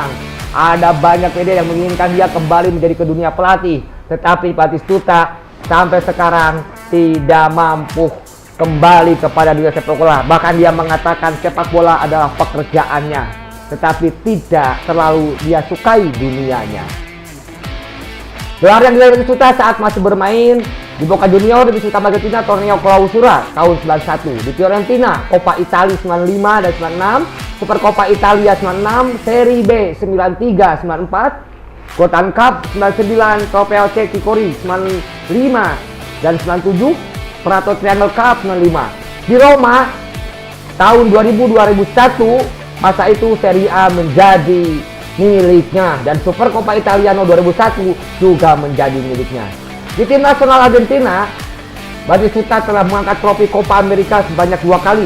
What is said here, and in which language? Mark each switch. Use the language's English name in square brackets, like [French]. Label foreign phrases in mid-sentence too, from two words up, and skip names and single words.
[Indonesian] Ada banyak media yang menginginkan dia kembali menjadi ke dunia pelatih, tetapi Batistuta sampai sekarang tidak mampu kembali kepada dunia sepak bola. Bahkan dia mengatakan sepak bola adalah pekerjaannya, tetapi tidak terlalu dia sukai dunianya. Gelar yang diraih Batistuta saat masih bermain di Boca Junior, di Batistuta Argentina, Torneo Clausura tahun 91, di Fiorentina, Coppa Italia 95 dan 96, Super Coppa Italia 96, Serie B 93, 94, Gotham Cup 99, Trofeo Cecchi Cori 95 dan 97, Prato Triangle Cup 95. Di Roma tahun 2000-2001, masa itu Serie A menjadi miliknya dan Supercoppa Italiano 2001 juga menjadi miliknya. Di tim nasional Argentina, Batistuta telah mengangkat trofi Copa America sebanyak 2 kali.